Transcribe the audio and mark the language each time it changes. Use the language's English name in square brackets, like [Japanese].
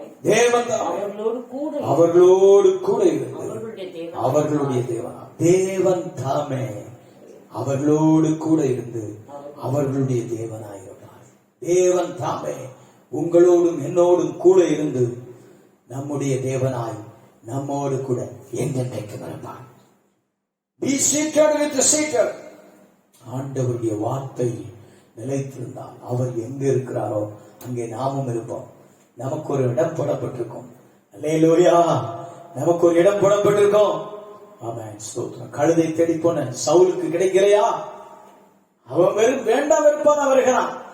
[Tamil] தேவன் அவர்களோடு கூட இருந்து அவர்களுடைய தேவனா தேவன் தாமே அவர்களோடு கூட இருந்து அவர்களுடைய தேவனாயிருப்பார். தேவன் தாமே உங்களோடும் என்னோடும் கூட இருந்து நம்முடைய தேவனாய் நம்மோடு கூட என்றென்றைக்கு வருவார். [English] Be seated with the seated. [Tamil] ஆண்டவருடைய வார்த்தை நிலைத்திருந்தால் அவர் எங்க இருக்கிறாரோ அங்கே நாமும் இருப்போம். நமக்கு ஒரு இடம் போடப்பட்டிருக்கும். அல்லேலூயா, நமக்கு ஒரு இடம் போடப்பட்டிருக்கும். ஆமென், ஸ்தோத்திரம். கழுதை தேடி போன சவுலுக்கு கிடைக்கலையா? அவன் வெறும் வேண்டாம் வெறுப்பான் வருகிறான்.